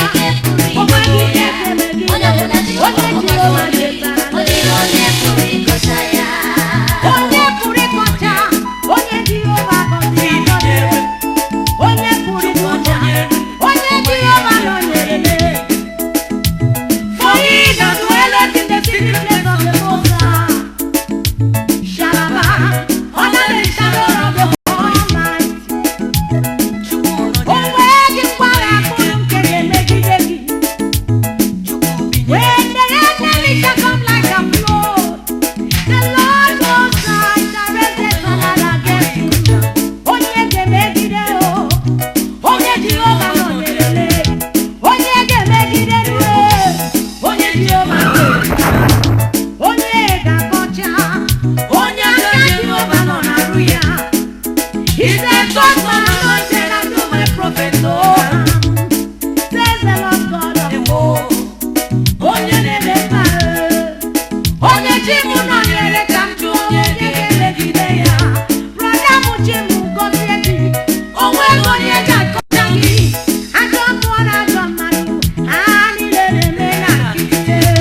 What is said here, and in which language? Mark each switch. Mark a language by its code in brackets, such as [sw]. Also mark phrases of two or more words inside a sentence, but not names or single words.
[ig] Ọ dịghị ike pụrụ O nweghị ịkọcha ike ya. ga-emegide Ọ ya. dọpụta Jehova Onye m Jehova ga-efe. letara. Ọ dịghị onye pụrụ ịkọcha ya. Onye pụrụ ịkọcha? Onye Jehova gọziri agọzi. Onye pụrụ ịkọcha? Onye Jehova nọnyere m. [en] For he that dwelleth in the secret place of the Most High shall abide under the shadow of the Almighty. [ig] O nweghị mgbagha akpụrụ nke ga-emegide gị. [en] When the enemy shall come like a flood, the Lord Most High shall raise a standard against him. [ig] Onye ga-emegide o, Onye Jehova nọnyere, onye ga-emegide ruo, onye Jehova nọnyere, onye ga-akọcha, onye aka Jehova nọ n'arụ ya. [en] He said, "Touch my anointed and do my prophet no harm." Says the Lord God of hosts. [ig] Onye na-eme mma, onye chi m nọnyere ka m jụ onye ga-emegide ya. Brọda m, chi m gọzie gị. O nweghị onye ga-akọcha gị. Ajọ mmụọ na ajọ mmadụ, ha niile na-eme na nkịtị.